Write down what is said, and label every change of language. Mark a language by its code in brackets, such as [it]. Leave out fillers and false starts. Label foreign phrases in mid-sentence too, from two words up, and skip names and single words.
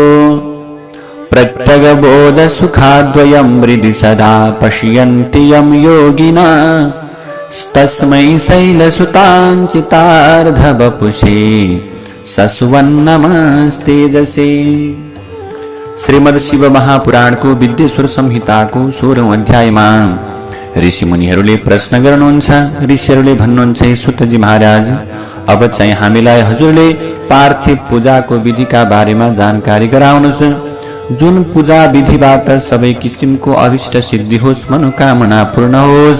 [sa] प्रत्यगबोध सुखाद्वयं हृदि सदा पश्यन्ति यं योगिना तस्मै शैलसुताञ्चितार्धवपुषे ससुवन्नमस्तेजसे। [ne] श्रीमद् शिव महापुराण को विद्येश्वर संहिता को 16औं अध्यायमा ऋषि मुनिहरूले प्रश्न गर्नुहुन्छ। ऋषिहरूले भन्नुहुन्छ, हे सुतजी महाराज, अब चाहिँ हामीलाई हजुरले पार्थिव पूजाको विधिका बारेमा जानकारी गराउनुहोस्, जुन पूजा विधिबाट सबै किसिमको अभिष्ट सिद्धि होस्, मनोकामना पूर्ण होस्।